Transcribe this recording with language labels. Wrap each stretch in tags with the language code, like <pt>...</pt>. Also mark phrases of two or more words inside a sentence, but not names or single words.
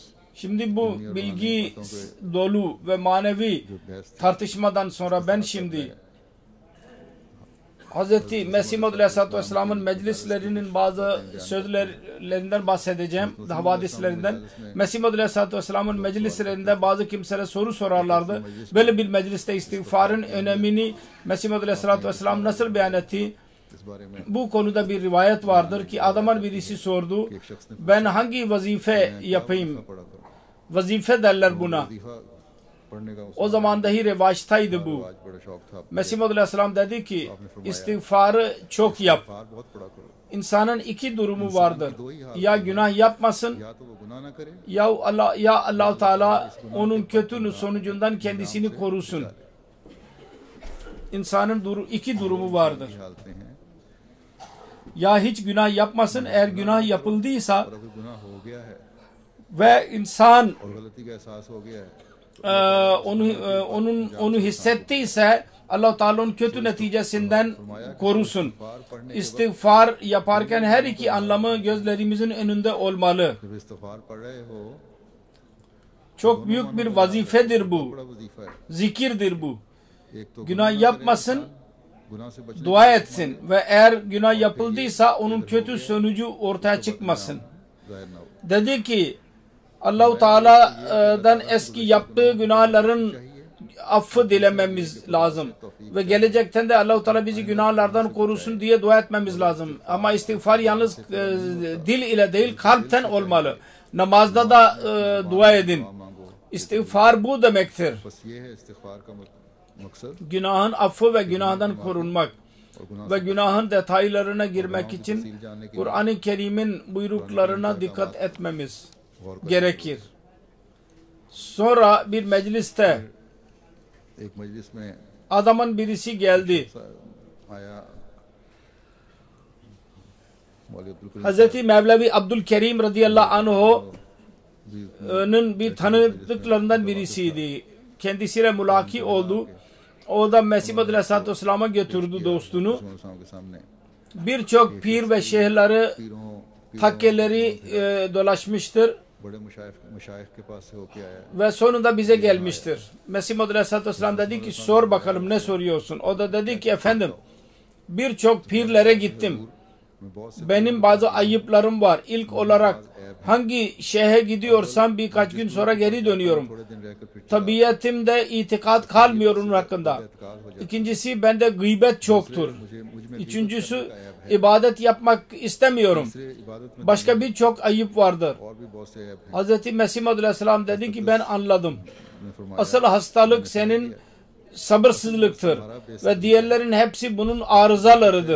<tr>Şimdi bu bilgi dolu ve manevi</tr> <hi>जो बहस थी</hi> <tr>tartışmadan sonra ben şimdi Hz. Mesih Maud Aleyhisselatü Vesselam'ın meclislerinin bazı sözlerinden bahsedeceğim. Hadislerinden. Mesih Maud Aleyhisselatü Vesselam'ın meclislerinde bazı kimselere soru sorarlardı. Böyle bir mecliste istiğfarın önemini Mesih Maud Aleyhisselatü Vesselam nasıl beyan etti?</tr> <hi>इस बारे में</hi> <tr>Bu konuda bir rivayet vardır ki adamın birisi sordu. Ben hangi vazife yapayım?</tr> <hi>पढ़ा करो</hi> <tr>Vazife derler buna.</tr> <hi>वजीफा पढ़ने का</hi> <tr>O zaman dahi revaçtaydı bu.</tr> <hi>आज बड़ा शौक था</hi> <tr>Mesih Maud Aleyhisselam dedi ki istiğfarı çok yap.</tr> <hi>बार बहुत पढ़ा करो</hi> <tr>İnsanın iki durumu vardır. Ya günah yapmasın</tr> <hi>या तो वो गुनाह ना करे</hi> <tr>ya Allah Teala onun kötü sonucundan kendisini korusun. İnsanın iki durumu vardır.</tr> <hi>की हालतें हैं</hi> <tr>Ya hiç günah yapmasın, eğer günah yapıldıysa</tr> <hi>और अगर गुनाह हो गया है</hi> <tr>ve insan</tr> <hi>और गलती का एहसास हो गया है</hi> <tr>onu hissettiyse Allah Teala onun kötü neticesinden korusun. İstiğfar yaparken her iki anlamı gözlerimizin önünde olmalı.</tr> <hi>जब इस्तिग़फ़ार पढ़ रहे हो</hi> <tr>Çok büyük bir vazifedir bu.</tr> <hi>बड़ा वजीफा है</hi> <tr>Zikirdir bu.</tr> <hi>एक तो</hi> <tr>Günah yapmasın,</tr> <hi>गुनाह से बचने</hi> <tr>dua etsin ve eğer günah yapıldıysa onun kötü sonucu ortaya çıkmasın.</tr> <hi>जाहिर ना हो</hi> <tr>Dedi ki Allah-u Teala'dan eski yaptığı günahların affı dilememiz lazım. Ve gelecekten de Allah-u Teala bizi günahlardan korusun diye dua etmemiz lazım. Ama istiğfar yalnız dil ile değil kalpten olmalı. Namazda da dua edin.</tr> <hi>मांगो</hi> <tr>İstiğfar bu demektir.</tr> <hi>बस ये है इस्तिग़फ़ार का मकसद</hi> <tr>Günahın affı ve günahdan korunmak.</tr> <hi>और गुनाह</hi> <tr>Ve günahın detaylarına girmek için Kur'an-ı Kerim'in buyruklarına dikkat etmemiz gerekir. Sonra bir mecliste</tr> <hi>एक मजलिस में</hi> <tr>adamın birisi geldi.</tr> <hi>आया मौलवी अब्दुल करीम</hi> <tr>Hazreti Mevlevi Abdülkerim radıyallahu anh'ın bir tanıdıklarından birisiydi. Kendisiyle mülaki oldu. O da Mesih Maud Aleyhisselatü Vesselam'a götürdü dostunu.</tr> <hi>के सामने</hi> <tr>Birçok pir ve şeyhleri</tr> <hi>पीरों</hi> <tr>takkeleri dolaşmıştır.</tr> <hi>बड़े मशाइख के पास से होके आया है।</hi> <tr>Ve sonunda bize gelmiştir. Mesih Muhammed Aleyhisselatü Vesselam dedi ki sor bakalım ne soruyorsun? O da dedi ki efendim birçok pirlere gittim.</tr> <hi>मैं बहुत से</hi> <tr>Benim bazı ayıplarım var. İlk olarak hangi şehre gidiyorsam birkaç gün sonra geri dönüyorum.</tr> <hi>थोड़े दिन रहकर फिर</hi> <tr>Tabiyetimde itikat kalmıyor onun hakkında.</tr> <hi>एतकाल हो जाता</hi> <tr>İkincisi bende gıybet çoktur.</tr> <hi>है। मुझ में</hi> <tr>Üçüncüsü ibadet yapmak istemiyorum.</tr> <hi>तीसरे इबादत में</hi> <tr>Başka birçok ayıp vardır.</tr> <hi>और भी बहुत से ऐप हैं।</hi> <tr>Hz. Mesih Muhammed Aleyhisselam dedi ki ben anladım.</tr> <hi>ने फरमाया</hi> <tr>Asıl hastalık senin sabırsızlıktır. Ve diğerlerin hepsi bunun arızalarıdır.</tr>